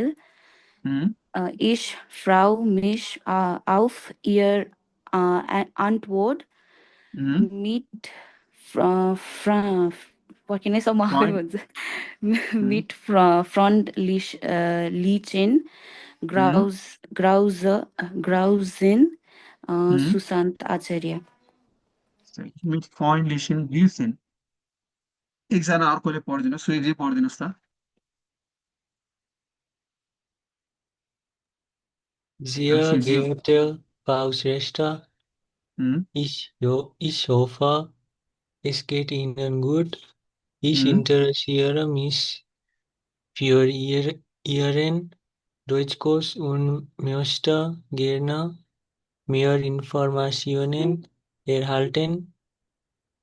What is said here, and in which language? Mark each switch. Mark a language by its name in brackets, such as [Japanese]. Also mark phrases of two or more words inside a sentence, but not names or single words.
[German] Ich freue mich auf Ihre Antwort mit freundlichen Grausen सुशान्त आचार्य [Nepali] एकजना अर्कोले पढिदिनुहोस् सुइजी पढिदिनुहोस् त [German] Sehr geehrte Frau Schwester, ich hoffe, es geht Ihnen gut. Ich interessiere mich für Ihren Deutschkurs und möchte gerne mehr Informationen erhalten.